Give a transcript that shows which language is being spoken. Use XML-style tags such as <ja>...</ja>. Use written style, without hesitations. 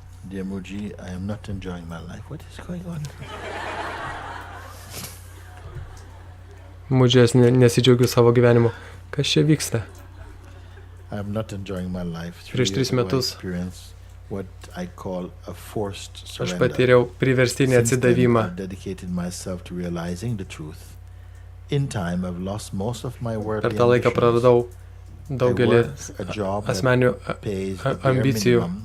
<en>Dear Muji, I am not enjoying my life. What is going on?</en> <lt>Mudžias, nesidžiaugiu savo gyvenimu. Kas čia vyksta?</lt> <en>I am not enjoying my life.</en> <lt>Prieš 3 metus</lt> <en>what I call a forced surrender.</en> <lt>Aš patyriau priverstinį atsidavimą.</lt> <en>I dedicated myself to realizing the truth. In time, I've lost most of my worldly</en> <lt>Per tą laiką praradau daugelį asmeninių ambicijų.</lt>